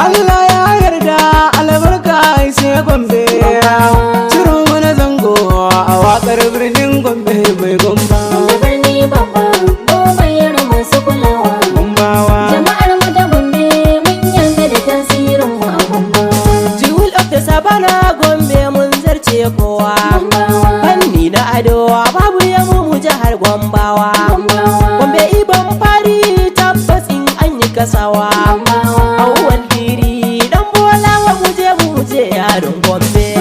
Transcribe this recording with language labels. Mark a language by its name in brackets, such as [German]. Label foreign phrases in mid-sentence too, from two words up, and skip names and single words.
[Hausa] Allah ya yarda albarka ai sai Gombe. Gombawa. Ciro mana zango a wakar birnin Gombe mai Gomba. Da birni babba, Gombe ya rabu masu kulawa. Gombawa. Jama'ar mu ta Gombe, mun yarda da tasirin mu a Gombawa. [English] Jewel of the Savannah, [Hausa] Gombe mun zarce kowa. Gombawa. Fanni na ado, babu ya mu mu jihar Gombawa. Gombawa. Gombe ibon fari tabbas in an yi kasawa. Gombawa. Awwal diri dan bola wa mu je mu je yaron Gombe.